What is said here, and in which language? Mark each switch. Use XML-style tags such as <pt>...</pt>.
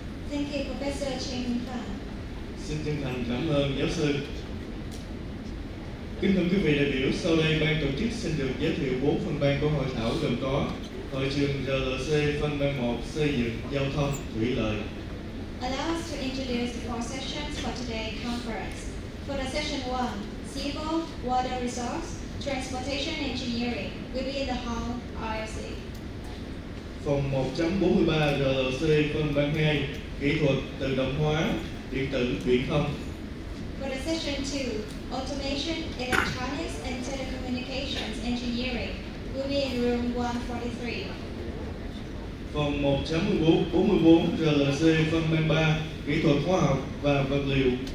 <en>Thank you, Professor Chia-Ming.</en> <vi>Xin chân thành cảm ơn giáo sư. Kính thưa quý vị đại biểu, sau đây ban tổ chức xin được giới thiệu 4 phần ban của hội thảo gồm có hội trường RLC phân ban 1 xây dựng, giao thông, thủy lợi.</vi> <en>Allow us to introduce the 4 sessions for today's conference. For the session 1, civil, water resource, transportation engineering will be in the hall RLC.</en> <vi>Phòng 1.43 RLC phân ban 2 kỹ thuật, tự động hóa, điện tử, viễn thông.</vi> <en>For the session 2, automation, electronics and telecommunications engineering will be in room 143.</en> <vi>Phòng 1.44 RLC phân ban 3 kỹ thuật hóa học và vật liệu.</vi>